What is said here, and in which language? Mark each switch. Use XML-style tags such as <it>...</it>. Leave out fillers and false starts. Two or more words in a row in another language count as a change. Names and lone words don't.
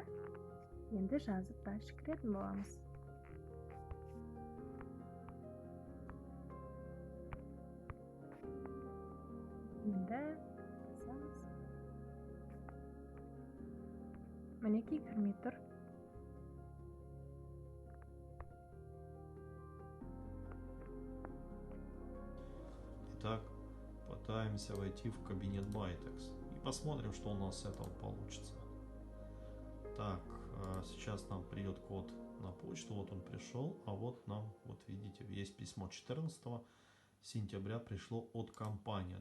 <kk>Енді жазып дальше кіретін боламыз. Енді жазамыз. Мінекей кірмей тұр.</kk> <ru>Итак, пытаемся войти в кабинет Buytex и посмотрим, что у нас с этого получится. Так, сейчас нам придет код на почту, вот он пришел, а вот нам, вот видите, есть письмо 14-го, сентября пришло от компании.</ru>